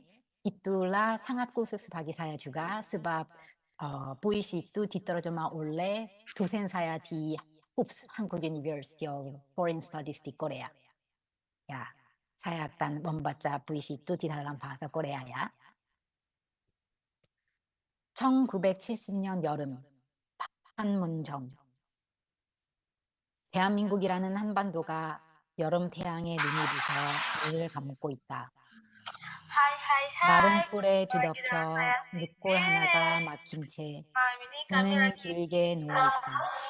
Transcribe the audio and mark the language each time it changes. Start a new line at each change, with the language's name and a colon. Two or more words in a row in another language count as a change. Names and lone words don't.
Malay: Itulah sangat khusus bagi saya juga sebab puisi itu diterjemah oleh dosen saya di HOOPS, Hankook University of Foreign Studies di Korea. Ya, saya akan membaca puisi itu di dalam bahasa Korea ya.
Korean: 1970년 여름, 판문점. 대한민국이라는 한반도가 여름 태양에 눈이 부셔 눈을 감고 있다. 마른 풀에 뒤덮여 늑골 하나가 막힌 채 그는 길게 누워있다.